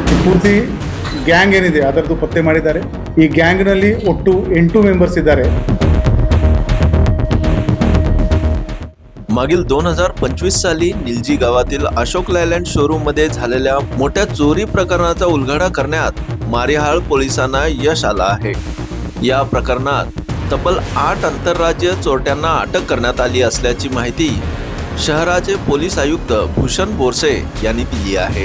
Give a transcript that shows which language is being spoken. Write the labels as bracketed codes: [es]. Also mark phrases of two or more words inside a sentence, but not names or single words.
[kn] ಪೂರ್ತಿ ಗ್ಯಾಂಗ್ ಏನಿದೆ ಅದರದ್ದು ಪತ್ತೆ ಮಾಡಿದ್ದಾರೆ. ಈ ಗ್ಯಾಂಗ್ನಲ್ಲಿ ಒಟ್ಟು 8 ಮೆಂಬರ್ಸ್ ಇದ್ದಾರೆ. [mr] मागील 2025 साली निलजी गावातील अशोक लेलँड शोरूम मध्ये झालेल्या मोठ्या चोरी प्रकरणाचा उलगडा करण्यात मारिहाळ पोलिसांना यश आलं आहे. या प्रकरणात तब्बल 8 आंतरराज्यीय चोरट्यांना अटक करण्यात आली असल्याची माहिती शहराचे पोलीस आयुक्त भूषण बोरसे यांनी दिली आहे.